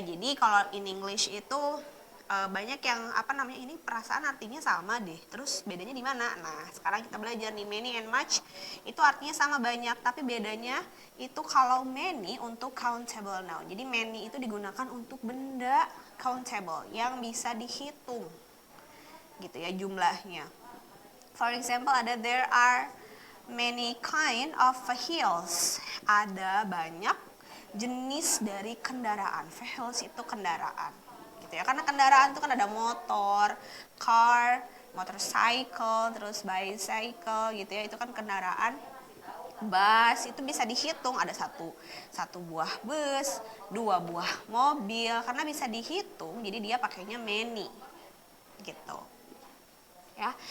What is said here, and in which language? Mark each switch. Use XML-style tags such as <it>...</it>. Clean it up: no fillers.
<id>Jadi kalau in English itu banyak yang ini perasaan artinya sama deh. Terus bedanya di mana? Nah, sekarang kita belajar nih, many and much itu artinya sama, banyak, tapi bedanya itu kalau many untuk countable noun. Jadi many itu digunakan untuk benda countable yang bisa dihitung. Gitu ya jumlahnya.</id> <en>For example,</en> <id>ada</id> <en>there are many kind of vehicles.</en> <id>Ada banyak jenis dari kendaraan. Vehicles itu kendaraan. Gitu ya. Karena kendaraan itu kan ada motor, car, motorcycle, terus bicycle gitu ya. Itu kan kendaraan. Bus itu bisa dihitung, ada satu buah bus, 2 buah mobil, karena bisa dihitung, jadi dia pakainya many gitu ya.</id>